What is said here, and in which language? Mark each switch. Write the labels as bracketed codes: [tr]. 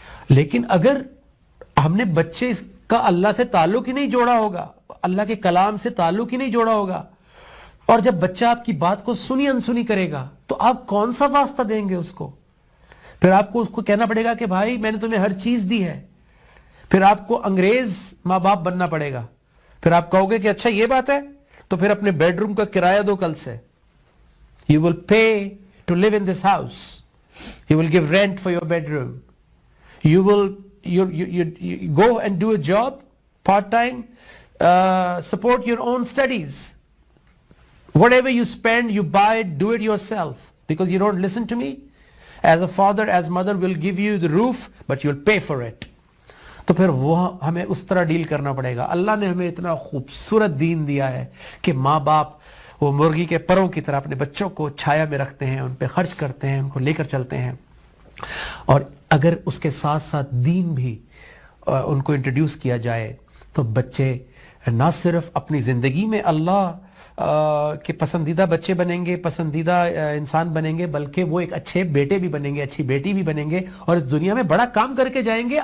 [ur] لیکن اگر ہم نے بچے کا اللہ سے تعلق ہی نہیں جوڑا ہوگا, اللہ کے کلام سے تعلق ہی نہیں جوڑا ہوگا, اور جب بچہ آپ کی بات کو سنی انسنی کرے گا تو آپ کون سا واسطہ دیں گے اس کو. پھر آپ کو اس کو کہنا پڑے گا کہ بھائی میں نے تمہیں ہر چیز دی ہے. پھر آپ کو انگریز ماں باپ بننا پڑے گا. پھر آپ کہو گے کہ اچھا یہ بات ہے تو پھر اپنے بیڈ روم کا کرایہ دو کل سے. [en] You will pay to live in this house. You will give rent for your bedroom. You will you go and do a job part time, support your own studies. Whatever you spend, you buy it, do it yourself, because you don't listen to me. As a father, as mother will give you the roof, but you'll pay for it. [ur] تو پھر وہ ہمیں اس طرح deal کرنا پڑے گا. اللہ نے ہمیں اتنا خوبصورت دین دیا ہے کہ ماں باپ وہ مرغی کے پروں کی طرح اپنے بچوں کو چھایا میں رکھتے ہیں, ان پہ خرچ کرتے ہیں, ان کو لے کر چلتے ہیں. اور اگر اس کے ساتھ ساتھ دین بھی ان کو انٹروڈیوس کیا جائے تو بچے نہ صرف اپنی زندگی میں اللہ کے پسندیدہ بچے بنیں گے, پسندیدہ انسان بنیں گے, بلکہ وہ ایک اچھے بیٹے بھی بنیں گے, اچھی بیٹی بھی بنیں گے, اور اس دنیا میں بڑا کام کر کے جائیں گے.